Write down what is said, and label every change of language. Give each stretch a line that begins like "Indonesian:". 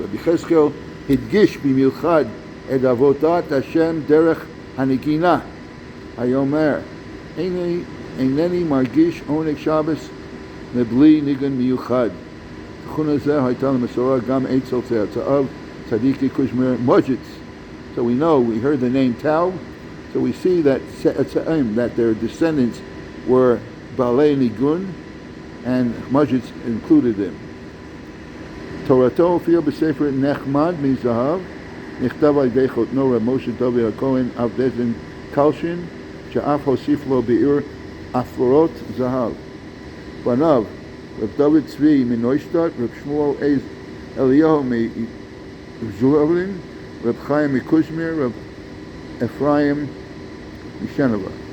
Hebrew: רבי יחזקאל הדגיש במיוחד את עבודת השם דרך הנגינה. היה אומר, אינני מרגיש עונג שבס מבלי ניגון מיוחד. תכונה זו הייתה למסורה גם אצל צאצאיו צדיקי קוז'מיר מוז'יץ.
English: So we know, we heard the name Taub, so we see that that their descendants were Balei Nigun, and Muzhitz included them.
Hebrew: תורתו הופיע בספר נחמד מזהב, נכתב על ידי חותנו רב משה דוד הכהן אב בית דין קלשין, שאף הוסיף לו ביאור אפורות זהב. בניו, רב דוד צבי מנוישטט, רב שמואל אליהו מזורבלין, רב חיים מקוז'מיר, רב אפרים משנבה.